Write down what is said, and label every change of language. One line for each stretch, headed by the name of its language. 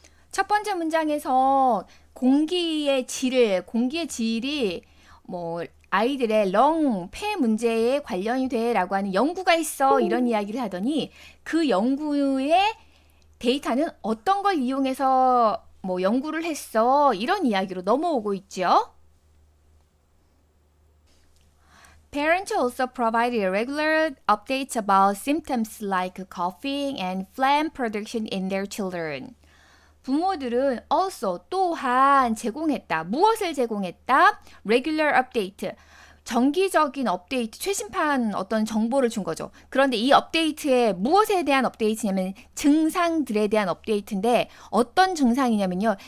Korean: 첫 번째 문장에서 공기의 질이 뭐 아이들의 폐 문제에 관련이 돼 라고 하는 연구가 있어 이런 이야기를 하더니 그 연구의 데이터는 어떤 걸 이용해서 뭐 연구를 했어 이런 이야기로 넘어오고 있죠.
English: Parents also provided regular updates about symptoms like coughing and phlegm production in their children.
Korean: 부모들은 also 또한 제공했다. 무엇을 제공했다?
English: Regular update.
Korean: 정기적인 업데이트, 최신판 어떤 정보를 준 거죠. 그런데 이 업데이트에 무엇에 대한 업데이트냐면 증상들에 대한 업데이트인데 어떤 증상이냐면요.